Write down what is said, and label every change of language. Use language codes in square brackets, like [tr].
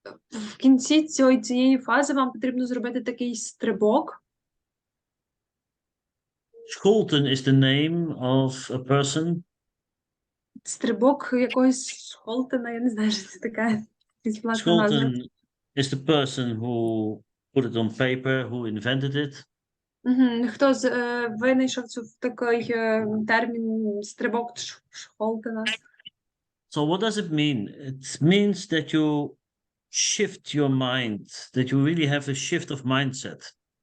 [uk] В кінці цієї фази вам потрібно зробити такий стрибок. [en] Scholten is the name of a person. [uk] Стрибок якогось Шхолтена, я не знаю, що це таке. [en] Scholten is the person who put it on paper, who invented it. [uk] Хто винайшов такий термін стрибок Шхолтена? [en] So what does it mean? It means that you shift your mind, that you really have a shift of mindset.